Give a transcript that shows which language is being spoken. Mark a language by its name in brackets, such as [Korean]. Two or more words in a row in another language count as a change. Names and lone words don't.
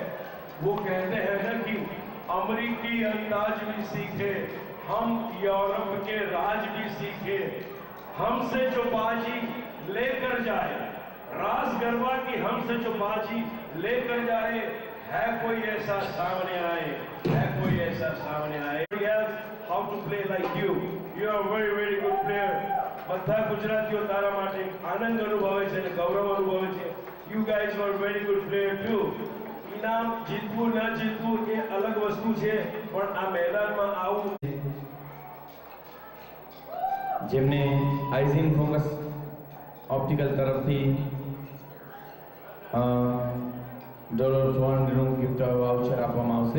[Hindi] वो कहते हैं ना कि अमेरिकी अंदाज भी सीखे हम, यूरोप के राज भी सीखे, हमसे जो बाजी लेकर जाए, रास गरबा की हमसे जो बाजी लेकर जाए, है कोई ऐसा सामने आए, है कोई ऐसा सामने आए। [English] How to play like you are very very good player। [Gujarati] બધા ગુજરાતીઓ તારા માટે આનંદ અનુભવે છે અને ગૌરવ અનુભવે છે। [English] You guys were very good player too। [Gujarati] ઇનામ જીતવું ના જીતવું એ અલગ વસ્તુ છે, પણ આ મેદાનમાં આવું જેમને આઈઝ ઇન ફોકસ ઓપ્ટિકલ તરફથી $400 નું [English] gift voucher [Gujarati] આપવામાં આવશે।